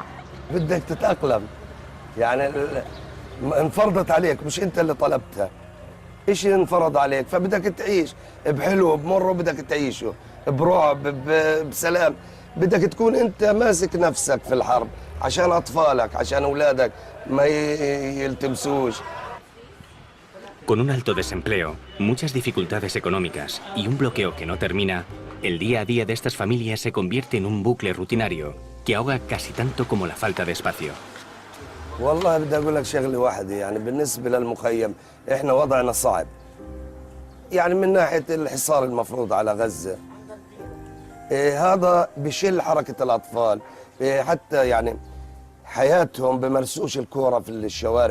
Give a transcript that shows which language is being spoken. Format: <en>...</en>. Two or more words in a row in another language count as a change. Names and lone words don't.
<ar>بدك تتأقلم، يعني انفرضت عليك، مش أنت اللي طلبتها، إشي انفرض عليك، فبدك تعيش بحلو بمر وبدك تعيشه برعب بسلام. بدك تكون أنت ماسك نفسك في الحرب عشان أطفالك، عشان أولادك ما يلتمسوش.</ar> <es>Con un alto desempleo, muchas dificultades económicas y un bloqueo que no termina, el día a día de estas familias se convierte en un bucle rutinario que ahoga casi tanto como la falta de espacio.</es> <ar>والله بدي أقول لك شغلة واحدة، يعني بالنسبة للمخيم إحنا وضعنا صعب، يعني من ناحية الحصار المفروض على غزة، هذا بشل حركة الأطفال، حتى يعني حياتهم بمرسوش الكورة في الشوارع.</ar>